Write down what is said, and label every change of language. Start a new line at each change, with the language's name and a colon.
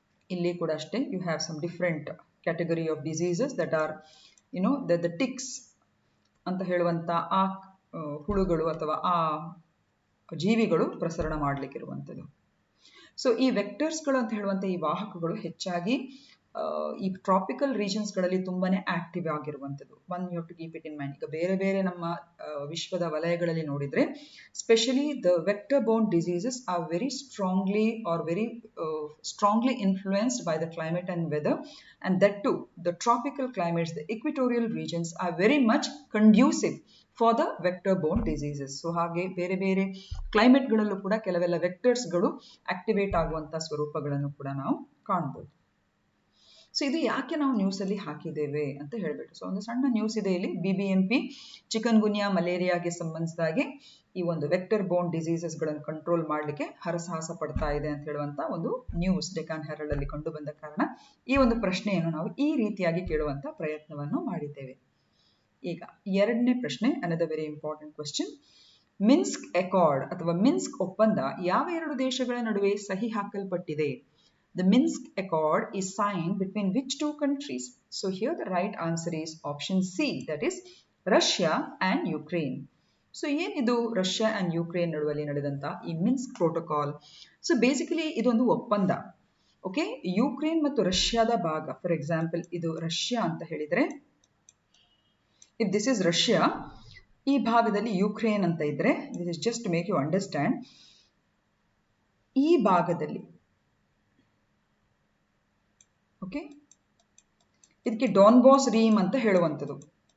Kannada: ಇಲ್ಲಿ ಕೂಡ ಅಷ್ಟೇ,
English: you have some different category of diseases that are the ticks
Kannada: ಅಂತ ಹೇಳುವಂತ ಆ ಹುಳುಗಳು ಅಥವಾ ಆ ಜೀವಿಗಳು ಪ್ರಸರಣ ಮಾಡಲಿಕ್ಕಿರುವಂಥದ್ದು. ಸೊ ಈ ವೆಕ್ಟರ್ಸ್ಗಳು ಅಂತ ಹೇಳುವಂತ ಈ ವಾಹಕಗಳು ಹೆಚ್ಚಾಗಿ ಈ ಟ್ರಾಪಿಕಲ್ ರೀಜನ್ಸ್ ಗಳಲ್ಲಿ ತುಂಬಾನೇ ಆಕ್ಟಿವ್ ಆಗಿರುವಂಥದ್ದು.
English: One you have to keep it in mind.
Kannada: ಈಗ ಬೇರೆ ಬೇರೆ ನಮ್ಮ ವಿಶ್ವದ ವಲಯಗಳಲ್ಲಿ ನೋಡಿದ್ರೆ,
English: Specially the vector borne diseases are very strongly influenced by the climate and weather, and that too the tropical climates, the equatorial regions are very much conducive for the vector borne diseases.
Kannada: So ಹಾಗೆ ಬೇರೆ ಬೇರೆ climate ಗಳಲ್ಲೂ ಕೂಡ ಕೆಲವೆಲ್ಲ vectors ಗಳು activate ಆಗುವಂತ ಸ್ವರೂಪಗಳನ್ನು ಕೂಡ ನಾವು ಕಾಣಬಹುದು. ಸೊ ಇದು ಯಾಕೆ ನಾವು ನ್ಯೂಸಲ್ಲಿ ಹಾಕಿದ್ದೇವೆ ಅಂತ ಹೇಳ್ಬಿಟ್ಟು. ಸೊ ಒಂದು ಸಣ್ಣ ನ್ಯೂಸ್ ಇದೆ ಇಲ್ಲಿ. BBMP ಚಿಕನ್ ಗುನ್ಯಾ ಮಲೇರಿಯಾಗೆ ಸಂಬಂಧಿಸಿದಾಗೆ ಈ ಒಂದು ವೆಕ್ಟರ್ ಬೋರ್ನ್ ಡಿಸೀಸಸ್ಗಳನ್ನು ಕಂಟ್ರೋಲ್ ಮಾಡಲಿಕ್ಕೆ ಹರಸಾಹಸ ಪಡ್ತಾ ಇದೆ ಅಂತ ಹೇಳುವಂತ ಒಂದು ನ್ಯೂಸ್ ಡೆಕಾನ್ ಹೆರಾಲ್ಡ್ ಅಲ್ಲಿ ಕಂಡು ಬಂದ ಕಾರಣ ಈ ಒಂದು ಪ್ರಶ್ನೆಯನ್ನು ನಾವು ಈ ರೀತಿಯಾಗಿ ಕೇಳುವಂತ ಪ್ರಯತ್ನವನ್ನು ಮಾಡಿದ್ದೇವೆ. ಈಗ ಎರಡನೇ ಪ್ರಶ್ನೆ,
English: Another very important question.
Kannada: Minsk Accord ಅಥವಾ ಮಿನ್ಸ್ಕ್ ಒಪ್ಪಂದ ಯಾವ ಎರಡು ದೇಶಗಳ ನಡುವೆ ಸಹಿ ಹಾಕಲ್ಪಟ್ಟಿದೆ?
English: The Minsk Accord is signed between which two countries? So here the right answer is option C, that is Russia and Ukraine.
Kannada: So ಏನಿದು ರಷ್ಯಾ ಅಂಡ್ ಯುಕ್ರೇನ್ ನಡುವಲ್ಲಿ ನಡೆದಂತ ಈ ಮಿನ್ಸ್ಕ್ ಪ್ರೋಟೋಕಾಲ್? ಸೊ ಬೇಸಿಕಲಿ ಇದೊಂದು ಒಪ್ಪಂದ. ಓಕೆ, ಯುಕ್ರೇನ್ ಮತ್ತು ರಷ್ಯಾದ ಭಾಗ. For example ಇದು Russia ಅಂತ ಹೇಳಿದ್ರೆ, ಇಫ್
English: this is Russia, ಈ ಭಾಗದಲ್ಲಿ Ukraine ಅಂತ ಇದ್ರೆ, this is just to make you understand,
Kannada: ಈ ಭಾಗದಲ್ಲಿ ಓಕೆ ಇದಕ್ಕೆ ಡಾನ್ಬಾಸ್ ರೀಮ್ ಅಂತ ಹೇಳುವಂಥದ್ದು.